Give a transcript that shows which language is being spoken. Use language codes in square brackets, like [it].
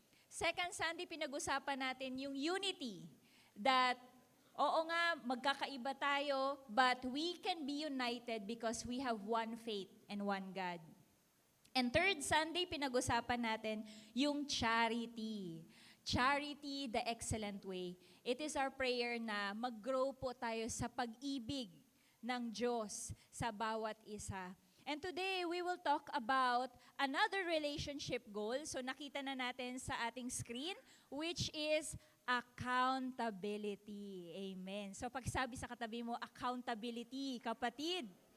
[tl] Second Sunday, pinag-usapan natin yung unity. [en] That, [tl] oo nga, magkakaiba tayo, [en] but we can be united because we have one faith and one God. [tl] And third Sunday, pinag-usapan natin yung charity. [en] Charity, the excellent way. It is our prayer [tl] na mag-grow po tayo sa pag-ibig ng Diyos sa bawat isa. [en] And today, we will talk about another relationship goal. [tl] So nakita na natin sa ating screen, [en] which is accountability. [tl] Amen. So pagsabi sa katabi mo, accountability, kapatid.